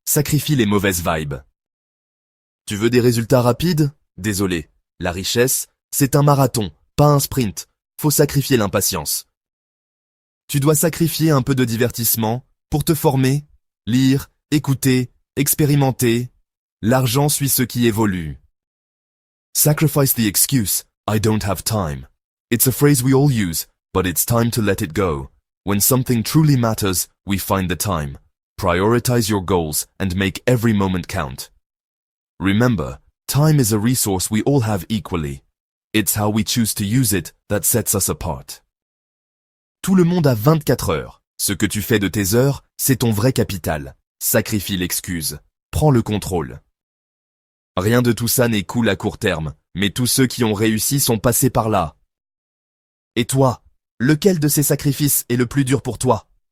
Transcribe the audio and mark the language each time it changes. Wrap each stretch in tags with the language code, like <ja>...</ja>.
<fr>Sacrifie les mauvaises vibes. Tu veux des résultats rapides? Désolé. La richesse, c'est un marathon, pas un sprint. Faut sacrifier l'impatience. Tu dois sacrifier un peu de divertissement pour te former, lire, écouter, expérimenter. L'argent suit ceux qui évoluent.</fr> <en>Sacrifice the excuse, I don't have time. It's a phrase we all use, but it's time to let it go. When something truly matters, we find the time. Prioritize your goals and make every moment count. Remember, time is a resource we all have equally. It's how we choose to use it that sets us apart.</en> <fr>Tout le monde a 24 heures. Ce que tu fais de tes heures, c'est ton vrai capital. Sacrifie l'excuse. Prends le contrôle. Rien de tout ça n'est cool à court terme, mais tous ceux qui ont réussi sont passés par là. Et toi, lequel de ces sacrifices est le plus dur pour toi?</fr>